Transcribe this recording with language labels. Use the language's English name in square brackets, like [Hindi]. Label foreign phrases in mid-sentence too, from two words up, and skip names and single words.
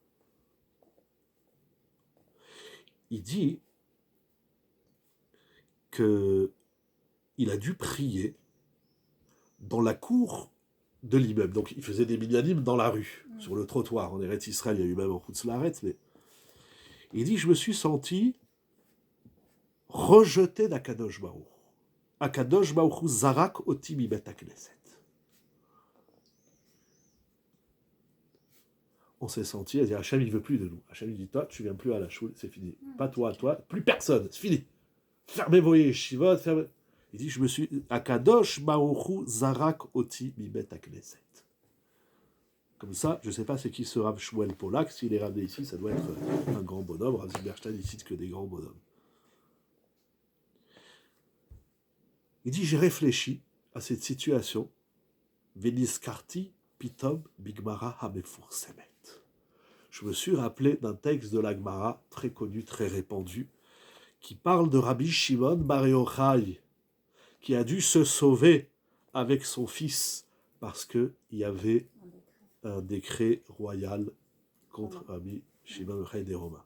[French] Il dit qu'il a dû prier dans la cour de l'immeuble. Donc il faisait des minyanim dans la rue, sur le trottoir. En Eretz Israël, il y a eu même en [Hebrew] חוץ לארץ, [French] mais il dit, je me suis senti rejeté d' [Hebrew] הקדוש ברוך. הקדוש ברוך זרק אותי מבית הכנסת. [French] On s'est senti à dire, Hachem, il ne veut plus de nous. Hachem, il dit, toi, tu ne viens plus à la choule, c'est fini. Pas toi, plus personne, c'est fini. Fermez vos yeshivot, fermez... Il dit, je me suis... [Hebrew] הקדוש ברוך זרק אותי מבית הכנסת. [French] Comme ça, je ne sais pas c'est qui ce Rav Shmuel Polak. S'il est ramené ici, ça doit être un grand bonhomme. Rav Zilberstein, il cite que des grands bonhommes. Il dit, j'ai réfléchi à cette situation. [Hebrew] ונזכרתי פתאום בגמרא המפורסמת. [French] Je me suis rappelé d'un texte de la Gemara, très connu, très répandu, qui parle de Rabbi Shimon Bar Yochai, qui a dû se sauver avec son fils parce qu'il y avait un décret royal contre Rabbi Shimon Bar Yochai des Romains.